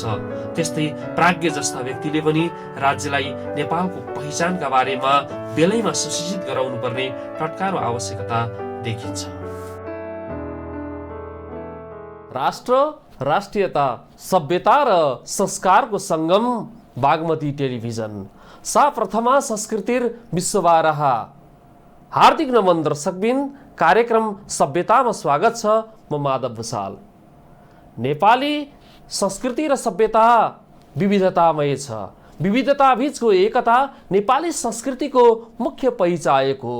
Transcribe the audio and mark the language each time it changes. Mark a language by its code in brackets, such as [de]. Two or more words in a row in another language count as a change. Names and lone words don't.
[ne] त्यस्तै प्राज्ञ जस्ता व्यक्तिले पनि राज्यलाई नेपालको पहिचानका बारेमा बेलैमा सुसूचित गराउनु पर्ने टटकारो आवश्यकता देखिन्छ। राष्ट्र, राष्ट्रियता, सभ्यता र संस्कारको संगम बागमती टेलिभिजन [sa] सा प्रथमा संस्कृतिर विश्वबारह। [ne] हार्दिक नमन दर्शकबिन, कार्यक्रम सभ्यतामा स्वागत छ। म माधव भुसाल। नेपाली संस्कृति र सभ्यता विविधतामय छ। विविधता बीचको एकता नेपाली संस्कृतिको मुख्य परिचायक हो।